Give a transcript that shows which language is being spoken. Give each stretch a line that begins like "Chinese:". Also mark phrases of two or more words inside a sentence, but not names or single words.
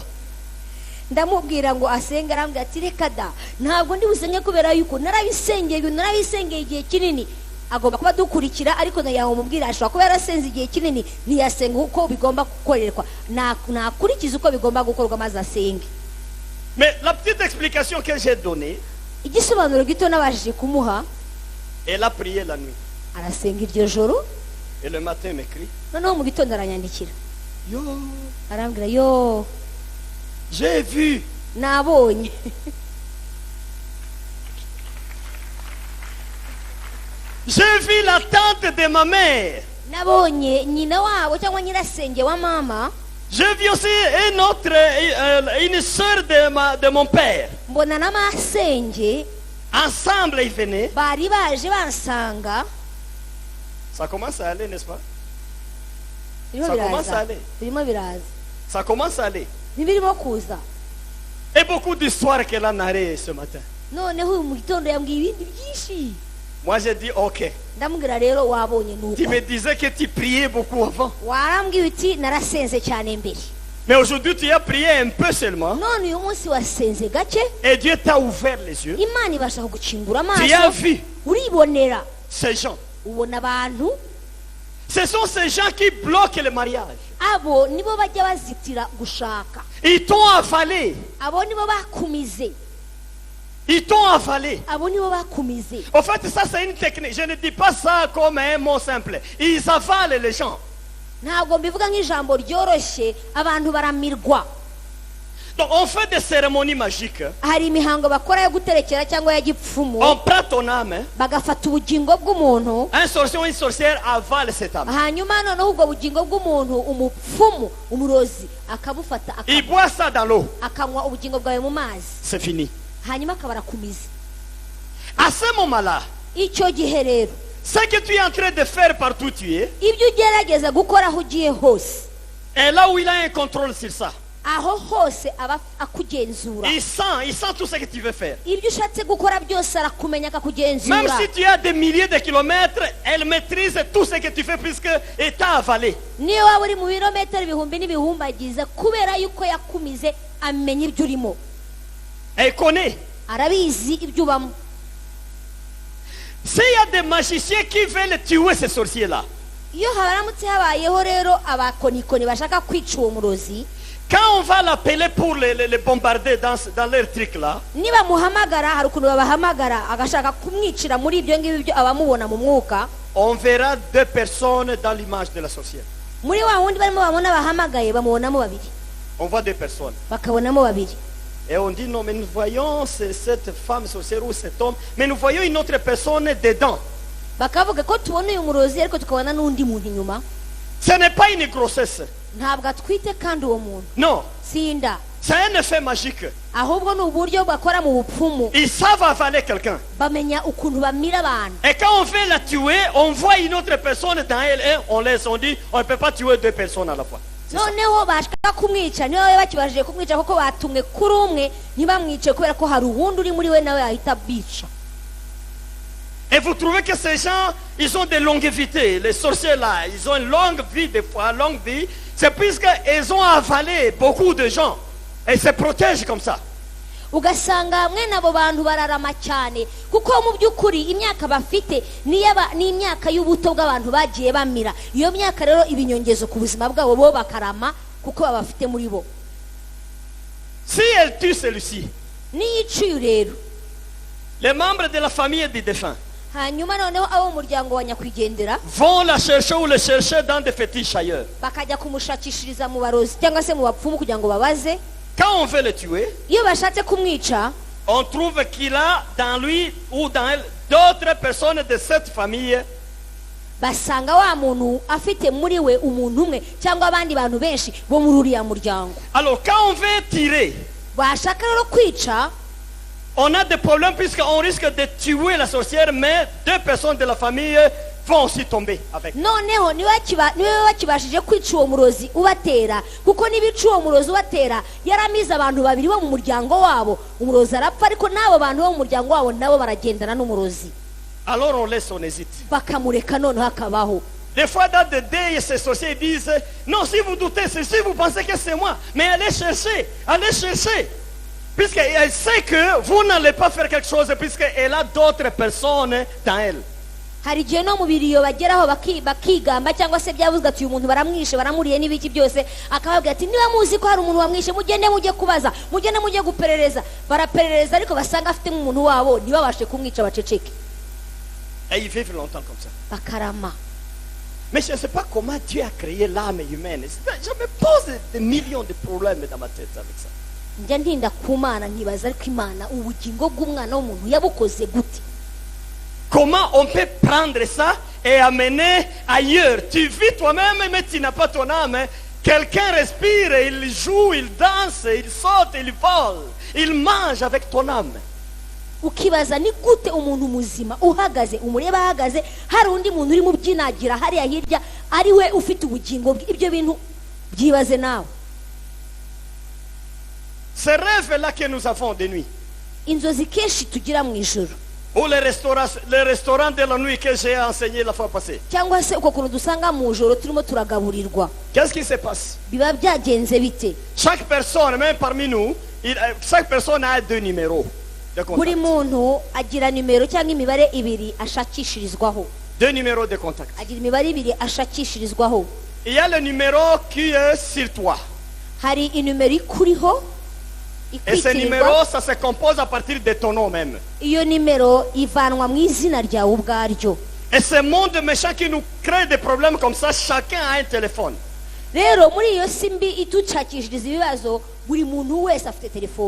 Kinyarwanda: Ndamubwira ngo asenge, arambwira ati reka da, ntabwo ndi busenge kubera yuko narabisengeye igihe kinini. Agomba kuba dukurikira, ariko nayaho mubwira ashobora kuba yarasenze igihe kinini ntiyasenga uko bigomba gukorerwa. Nakurikiza uko bigomba gukorwa maze asenge.
French: Mais la petite explication que j'ai donnée,
Kinyarwanda: Igisobanuro gito nabashije kumuha,
French: elle a prié la nuit.
Kinyarwanda: arasenga iryo joro,
French: Et le matin, elle m'écrit,
Kinyarwanda: noneho mu gitondo aranyandikira. yo, Arambwira yo,
French: j'ai vu.
Kinyarwanda: nabonye.
French: J'ai vu la tante de ma mère.
Kinyarwanda: Nabonye nyina wabo cyangwa nyirasenge wa mama.
French: J'ai vu aussi une soeur de mon père.
Kinyarwanda: Mbona na masenge
French: Ensemble, ils venaient.
Kinyarwanda: bari baje bansanga.
French: Ça commence à aller, n'est-ce pas?
Kinyarwanda: Birimo
French: Ça commence à
Kinyarwanda: biraza,
French: aller.
Kinyarwanda: birimo biraza,
French: Ça commence à aller.
Kinyarwanda: ntibirimo kuza.
French: Et beaucoup d'histoires qu'elle a narrées ce matin.
Kinyarwanda: Noneho uyu mu gitondo yambwiye ibindi byinshi.
French: Moi, j'ai dit, ok.
Kinyarwanda: Ndamubwira rero wabonye nuko.
French: Tu me disais que tu priais beaucoup avant.
Kinyarwanda: Warambwiye uti narasenze cyane mbere.
French: Mais aujourd'hui, tu as prié un peu seulement.
Kinyarwanda: None uyu munsi wasenze gake,
French: Et Dieu t'a ouvert les yeux.
Kinyarwanda: Imana ibasha kugukingura
French: Tu as
Kinyarwanda: amaso,
French: vu
Kinyarwanda: uribonera.
French: ces gens.
Kinyarwanda: Ubona abantu,
French: Ce sont ces gens qui bloquent le mariage.
Kinyarwanda: abo nibo bajya bazitira gushaka.
French: Ils t'ont avalé.
Kinyarwanda: Abo nibo bakumize.
French: Ils t'ont avalé.
Kinyarwanda: Abo nibo bakumize.
French: En fait, ça c'est une technique. Je ne dis pas ça comme un mot simple. Ils avalent les gens.
Kinyarwanda: Ntabwo mbivuga nk'ijambo ryoroshye, abantu baramirwa.
French: Donc on fait des cérémonies magiques.
Kinyarwanda: Hari imihango bakora yo guterekera cyangwa ya gipfumu,
French: On prend ton âme.
Kinyarwanda: bagafata ubugingo bw'umuntu,
French: Un sorcier ou une sorcière avale cette âme.
Kinyarwanda: hanyuma noneho ubwo bugingo bw'umuntu umupfumu, umurozi akabufata
French: Il boit ça dans l'eau.
Kinyarwanda: akanywa ubugingo bwawe mu mazi,
French: C'est fini.
Kinyarwanda: hanyuma akaba arakumize.
French: À ce moment-là,
Kinyarwanda: Icyo gihe rero
French: ce que tu es en train de faire partout où tu es,
Kinyarwanda: ibyo ugerageza gukora aho ugiye hose,
French: et là où il a un contrôle sur ça,
Kinyarwanda: aho hose aba akugenzura.
French: il sent tout ce que tu veux faire.
Kinyarwanda: Ibyo ushatse gukora byose arakumenya
French: Même
Kinyarwanda: akakugenzura.
French: si tu as des milliers de kilomètres, elle maîtrise tout ce que tu fais puisque elle t'a avalé.
Kinyarwanda: Niyo waba uri mu birometero ibihumbi n'ibihumbagiza, kubera yuko yakumize amenya ibyo urimo,
French: Elle connaît.
Kinyarwanda: arabizi ibyo ubamo.
French: S'il y a des magiciens qui veulent tuer ces sorciers-là,
Kinyarwanda: Iyo habaramutse habayeho rero abakonikoni bashaka kwica uwo murozi,
French: Quand on va l'appeler pour les bombarder dans leur truc là,
Kinyarwanda: niba muhamagara hari ukuntu babahamagara agashaka kumwicira muri ibyo ngibyo byo abamubona mu mwuka,
French: on verra deux personnes dans l'image de la sorcière.
Kinyarwanda: muri wa wundi barimo babona bahamagaye bamubonamo babiri,
French: On voit deux personnes.
Kinyarwanda: bakabonamo babiri.
French: Et on dit non, mais nous voyons cette femme sorcière ou cet homme, mais nous voyons une autre personne dedans.
Kinyarwanda: Bakavuga ko tubona uyu murozi ariko tukabona n'undi muntu inyuma.
French: Ce n'est pas une grossesse.
Kinyarwanda: Ntabwo atwite kandi uwo muntu
French: Non,
Kinyarwanda: sinda,
French: c'est un effet magique.
Kinyarwanda: ahubwo ni uburyo bakora mu bupfumu,
French: Ils savent avaler quelqu'un.
Kinyarwanda: bamenya ukuntu bamira abantu.
French: Et quand on veut la tuer, on voit une autre personne dans elle et on laisse. On dit, on ne peut pas tuer deux personnes à la fois. C'est ça.
Kinyarwanda: Noneho bashaka kumwica niyo baba bakibajije kumwica kuko batumwe kuri umwe ntibamwice kubera ko hari uwundi uri muri we nawe ahita bica.
French: Et vous trouvez que ces gens, ils ont des longuevités. Les sorciers là, ils ont une longue vie, des fois, longue vie. C'est puisqu'ils ont avalé beaucoup de gens. Et ils se protègent comme ça.
Kinyarwanda: Ugasanga mwene abo bantu bararama cyane kuko mu by'ukuri imyaka bafite ni imyaka y'ubuto bw'abantu bagiye bamira. Iyo myaka rero ibinyongezo ku buzima bwabo bo bakarama kuko babafite muri bo.
French: Si elle tue celui-ci,
Kinyarwanda: Niyiciye rero
French: les membres de la famille du défunt
Kinyarwanda: hanyuma noneho abo mu muryango wa nyakwigendera
French: vont la chercher ou le chercher dans des fétiches ailleurs.
Kinyarwanda: bakajya kumushakishiriza mu barozi cyangwa se mu bapfumu kugira ngo babaze.
French: Quand on veut le tuer,
Kinyarwanda: Iyo bashatse kumwica
French: on trouve qu'il a dans lui ou dans elle d'autres personnes de cette famille.
Kinyarwanda: basanga wa muntu afite muri we umuntu umwe cyangwa abandi bantu benshi bo muri uriya muryango.
French: Alors quand on veut tirer,
Kinyarwanda: Bashaka rero kwica
French: on a des problèmes puisqu'on risque de tuer la sorcière, mais deux personnes de la famille vont aussi tomber avec.
Kinyarwanda: noneho niwe bakibashije kwica uwo murozi ubatera kuko nibica uwo murozi ubatera yaramize abantu babiri bo mu muryango wabo, umurozi arapfa ariko n'abo bantu bo mu muryango wabo nabo baragendana n'umurozi
French: Alors on laisse, on hésite.
Kinyarwanda: bakamureka noneho akabaho.
French: Des fois dans des deuils, ces sorciers disent non, si vous doutez, si vous pensez que c'est moi, mais allez chercher. Puisqu'elle sait que vous n'allez pas faire quelque chose, puisqu'elle a d'autres personnes dans elle.
Kinyarwanda: Hari igihe no mu biriyo bageraho bakigamba cyangwa se byavuzwe ati uyu muntu baramwishe baramuriye n'ibiki byose, akababwira ati niba muzi ko hari umuntu wamwishe mugende mujye kubaza, mugende mujye guperereza. Baraperereza ariko basanga afite umuntu wabo ntibabashe kumwica baceceke
French: Et ils vivent longtemps comme ça.
Kinyarwanda: bakarama.
French: Mais je ne sais pas comment Dieu a créé l'âme humaine. Je me pose des millions de problèmes dans ma tête avec ça.
Kinyarwanda: Njya ntinda ku Mana nkibaza ariko Imana ubugingo bw'umwana w'umuntu yabukoze gute?
French: Comment on peut prendre ça et amener ailleurs? Tu vis toi-même, mais tu n'as pas ton âme. Quelqu'un respire, il joue, il danse, il saute, il vole. Il mange avec ton âme.
Kinyarwanda: Ukibaza ni gute umuntu muzima uhagaze umureba ahagaze hari undi muntu uri mu byinagira hariya hirya ari we ufite ubugingo bwe. Ibyo bintu byibaze nawe.
French: Ces rêves-là que nous avons de nuit,
Kinyarwanda: Inzozi kenshi tugira mu ijoro
French: ou les restaurants de la nuit que j'ai enseigné la fois passée.
Kinyarwanda: cyangwa se uko kuntu dusanga mu ijoro turimo turagaburirwa,
French: Qu'est-ce qui se passe?
Kinyarwanda: biba byagenze bite?
French: Chaque personne, même parmi nous, chaque personne a deux numéros de
Kinyarwanda: Buri
French: contact.
Kinyarwanda: muntu agira nimero cyangwa imibare ibiri ashakishirizwaho,
French: Deux numéros de contact.
Kinyarwanda: agira imibare ibiri ashakishirizwaho.
French: Il y a le numéro qui est sur toi.
Kinyarwanda: Hari inimero ikuriho
French: Et ce
Kinyarwanda: ikwitirirwa.
French: numéro, ça se compose à partir de ton nom même.
Kinyarwanda: Iyo nimero ivanwa mu izina ryawe ubwaryo.
French: Et ce monde méchant qui nous crée des problèmes comme ça, chacun a un téléphone.
Kinyarwanda: Rero muri iyo si mbi itucakishiriza ibibazo buri muntu wese afite telefone.